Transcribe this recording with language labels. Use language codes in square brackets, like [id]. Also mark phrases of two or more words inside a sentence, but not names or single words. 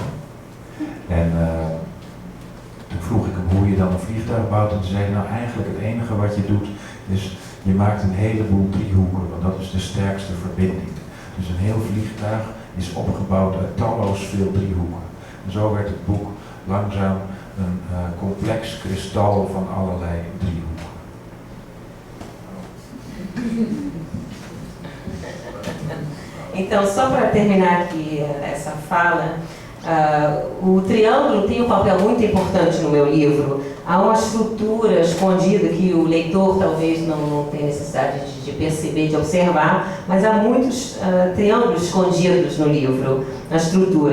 [nl] En toen vroeg ik hem hoe je dan een vliegtuig bouwt en toen zei hij, nou eigenlijk het enige wat je doet is, je maakt een heleboel driehoeken, want dat is de sterkste verbinding. Dus een heel vliegtuig is opgebouwd uit talloos veel driehoeken. En zo werd het boek langzaam een complex kristal van allerlei driehoeken. [pt] Então, só para terminar aqui essa fala, o triângulo tem um papel muito importante no meu livro. Há uma estrutura escondida que o leitor talvez não tenha necessidade de perceber, de observar, mas há muitos triângulos escondidos no livro, na estrutura.